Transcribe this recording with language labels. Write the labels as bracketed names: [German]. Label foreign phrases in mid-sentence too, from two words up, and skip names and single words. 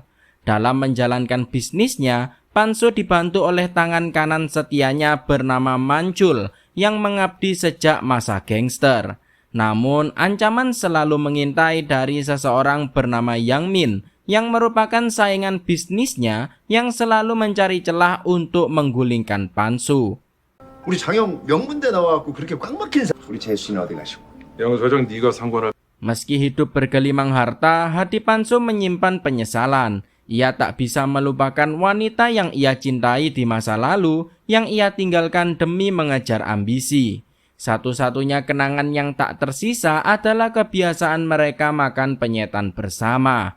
[Indonesian] Dalam menjalankan bisnisnya, Pan-soo dibantu oleh tangan kanan setianya bernama Manchul yang mengabdi sejak masa gangster. Namun, ancaman selalu mengintai dari seseorang bernama Yang Min yang merupakan saingan bisnisnya yang selalu mencari celah untuk menggulingkan Pan-soo. [Korean] 우리 장형 명문대 나와갖고 그렇게 꽉 막힌 우리 재수는 어디 가시고? 영서정 네가 상관할. [Indonesian] Meski hidup bergelimang harta, hati Pan-soo menyimpan penyesalan. Ia tak bisa melupakan wanita yang ia cintai di masa lalu yang ia tinggalkan demi mengejar ambisi. Satu-satunya kenangan yang tak tersisa adalah kebiasaan mereka makan penyetan bersama.